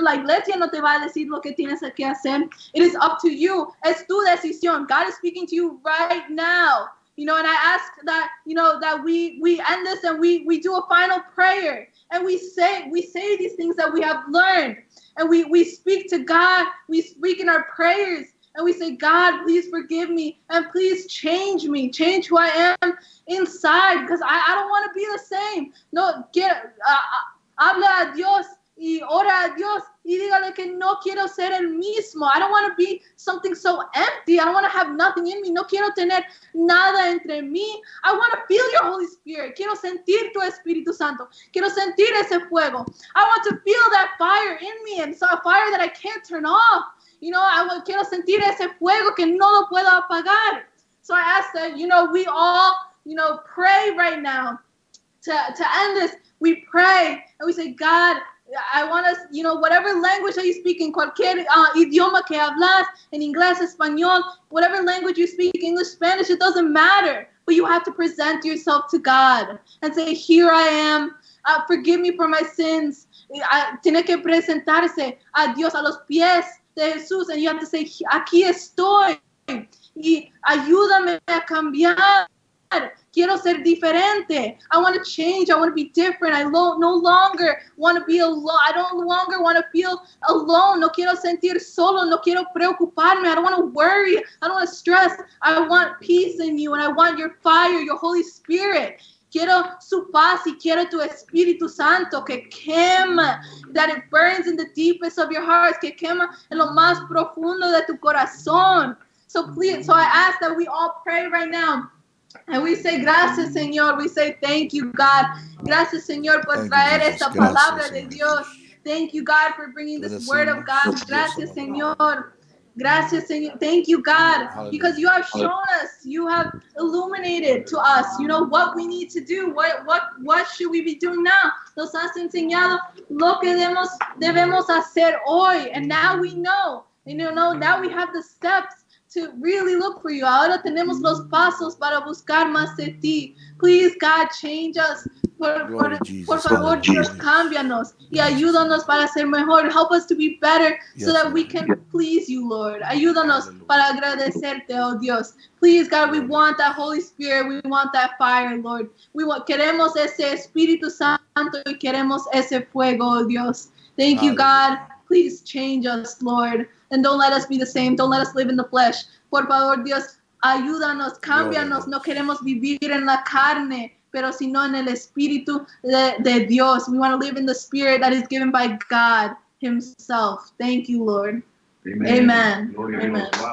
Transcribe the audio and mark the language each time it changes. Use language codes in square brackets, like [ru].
[es] La iglesia no te va a decir lo que tienes que hacer. [en] It is up to you. [es] Es tu decisión. [en] God is speaking to you right now. You know, and I ask that, you know, that we end this and we do a final prayer, and we say these things that we have learned, and we speak to God. We speak in our prayers, and we say, God, please forgive me, and please change me, change who I am inside, because I don't want to be the same. [es] No, habla a Dios y ora a Dios y dígale que no quiero ser el mismo. [en] I don't want to be something so empty. I don't want to have nothing in me. [es] No quiero tener nada entre mí. [en] I want to feel your Holy Spirit. [es] Quiero sentir tu Espíritu Santo. Quiero sentir ese fuego. [en] I want to feel that fire in me, and so a fire that I can't turn off. [es] You know, quiero sentir ese fuego que no lo puedo apagar. [en] So I ask that, you know, we all, you know, pray right now to end this. We pray and we say, God, I want us, you know, whatever language that you speak, in [es] cualquier idioma que hablas, en inglés, español, [en] whatever language you speak, English, Spanish, it doesn't matter. But you have to present yourself to God and say, here I am. Forgive me for my sins. [es] Tiene que presentarse a Dios, a los pies de Jesús, [en] and you have to say, [es] aquí estoy. Y ayúdame a cambiar. Quiero ser diferente. [en] I want to change. I want to be different. I no longer want to be alone. I don't longer want to feel alone. [es] No quiero sentir solo. No quiero preocuparme. [en] I don't want to worry. I don't want to stress. I want peace in you, and I want your fire, your Holy Spirit. [es] Quiero su paz y quiero tu Espíritu Santo que quema, [en] that it burns in the deepest of your hearts, [es] que quema en lo más profundo de tu corazón. [en] So please, so I ask that we all pray right now. And we say, [es] gracias, Señor. [en] We say, thank you, God. [es] Gracias, Señor, por traer esta palabra de Dios. [en] Thank you, God, for bringing this word of God. [es] Gracias, Señor. Gracias, Señor. [en] Thank you, God, because you have shown us, you have illuminated to us, you know, what we need to do. What should we be doing now? [es] Nos has enseñado lo que debemos hacer hoy. [en] And now we know, you know, now we have the steps to really look for you. [es] Ahora tenemos los pasos para buscar más de ti. [en] Please, God, change us. Glory, Jesus. [es] Por favor, Dios, [en] Hallelujah. [es] cámbianos y Gracias, ayúdanos Señor. para ser mejor. [en] Help us to be better so Yes, that we Lord. can please you, Lord. Ayúdanos Hallelujah. [es] para agradecerte, oh Dios. [en] Please, God, we Glory. want that Holy Spirit. We want that fire, Lord. [es] Queremos ese Espíritu Santo y queremos ese fuego, oh Dios. [en] Thank you, God. Hallelujah. Please change us, Lord. And don't let us be the same. Don't let us live in the flesh. [es] Por favor, Dios, ayúdanos, cámbianos. No queremos vivir en la carne, pero sino en el Espíritu de Dios. [en] We want to live in the Spirit that is given by God Himself. Thank you, Lord. Amen. Amen.